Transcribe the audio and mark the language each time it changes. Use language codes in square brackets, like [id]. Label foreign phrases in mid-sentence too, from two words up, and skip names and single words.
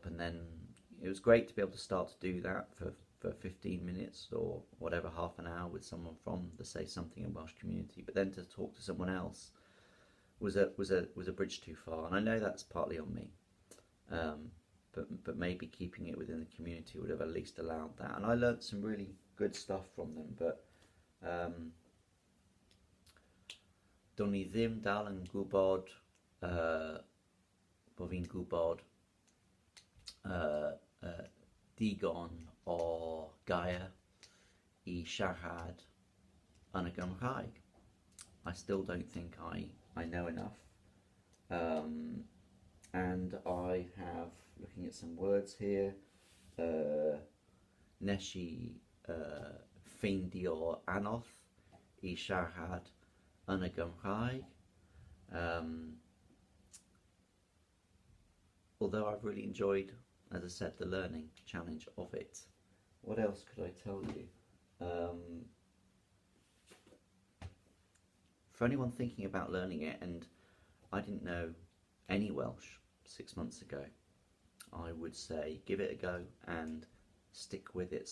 [en] And then it was great to be able to start to do that for 15 minutes or whatever, half an hour, with someone from the Say Something in Welsh community. But then to talk to someone else was a bridge too far, and I know that's partly on me. But maybe keeping it within the community would have at least allowed that. And I learnt some really good stuff from them, but [cy] do'n i ddim dal yn gwybod bo fi'n gwybod digon o gair I siarad yn y Gymraeg. [en] I still don't think I know enough. And I have, looking at some words here, [cy] nes I ffeindio anodd I siarad yn y Gymraeg. [en] Although I've really enjoyed, as I said, the learning challenge of it. What else could I tell you? For anyone thinking about learning it, and I didn't know any Welsh 6 months ago, I would say give it a go and stick with it.